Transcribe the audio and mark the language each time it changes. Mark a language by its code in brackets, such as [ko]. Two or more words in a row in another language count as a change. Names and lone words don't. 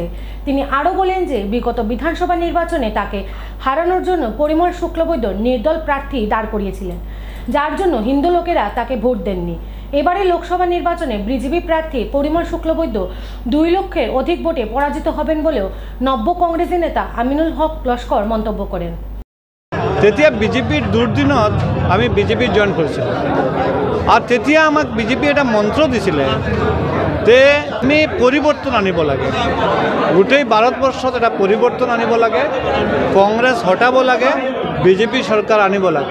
[bn] তিনি আরও বলেন যে বিগত বিধানসভা নির্বাচনে তাকে হারানোর জন্য পরিমল শুক্লবৈদ্য নির্দল প্রার্থী দাঁড় করিয়েছিলেন, যার জন্য হিন্দু লোকেরা তাকে ভোট দেননি। এবারে লোকসভা নির্বাচনে বিজেপি প্রার্থী পরিমল শুক্লবৈদ্য 2 লক্ষের অধিক ভোটে পরাজিত হবেন বলেও নব্য কংগ্রেসী নেতা আমিনুল হক লস্কর মন্তব্য করেন। [as] তেতিয়া বিজেপিৰ দুৰ্দিনত আমি বিজেপি জইন কৰিছিলোঁ আৰু তেতিয়া আমাক বিজেপি এটা মন্ত্ৰ দিছিলে যে আমি পৰিৱৰ্তন আনিব লাগে, গোটেই ভাৰতবৰ্ষত এটা পৰিৱৰ্তন আনিব লাগে, কংগ্ৰেছ হটাব লাগে, বিজেপি চৰকাৰ আনিব লাগে।